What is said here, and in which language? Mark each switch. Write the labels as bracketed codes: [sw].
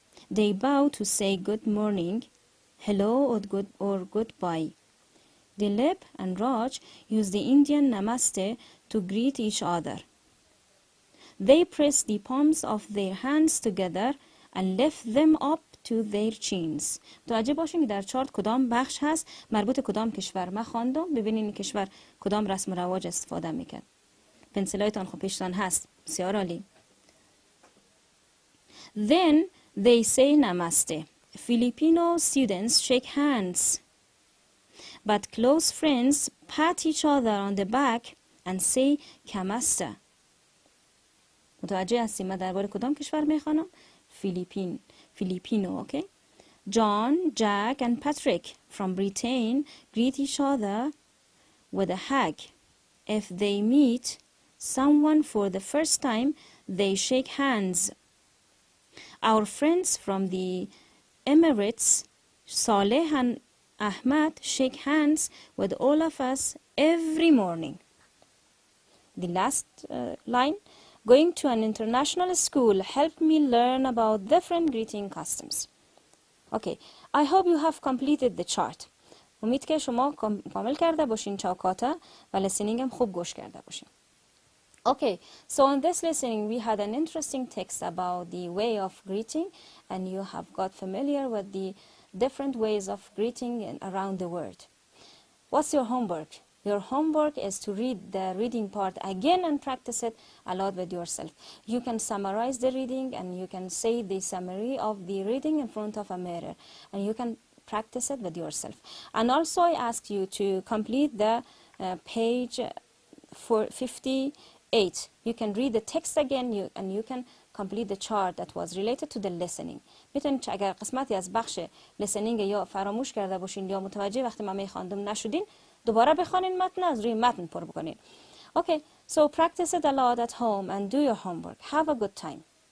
[en] They bow to say good morning, hello, or goodbye. Dilip and Raj use the Indian namaste to greet each other. They press the palms of their hands together and lift them up to their chins. [fa] متوجه باشین که در چارت کدام بخش هست مربوط کدام کشور. من خواندم، ببینین این کشور کدام رسم و رواج استفاده میکرد. پنسلایتان خب پیشتان هست، بسیار عالی. [en] Then they say namaste. Filipino students shake hands, but close friends pat each other on the back and say kamasta. [fa] متوجه هستیم من درباره کدام کشور میخوانم؟ فیلیپینو. [en] Okay. John, Jack and Patrick from Britain greet each other with a hug. If they meet someone for the first time, they shake hands. Our friends from the Emirates, Saleh and Ahmad, shake hands with all of us every morning. The last line, going to an international school helped me learn about different greeting customs. Okay, I hope you have completed the chart. [fa] امید که شما کامل کرده باشین چوکاته و listening هم خوب گوش کرده باشین. [en] Okay, so in this listening we had an interesting text about the way of greeting, and you have got familiar with the different ways of greeting around the world. What's your homework? Your homework is to read the reading part again and practice it a lot with yourself. You can summarize the reading and you can say the summary of the reading in front of a mirror, and you can practice it with yourself. And also I ask you to complete the page 58. You can read the text again and you can complete the chart that was related to the listening. [fa] میتونید اگر قسمتی از بخش listening یا فراموش کرده باشین یا متوجه وقتی من میخواندم نشدین، دوباره بخوانین متن، از روی متن پر بکنین. [en] Okay, so practice it a lot at home and do your homework. Have a good time.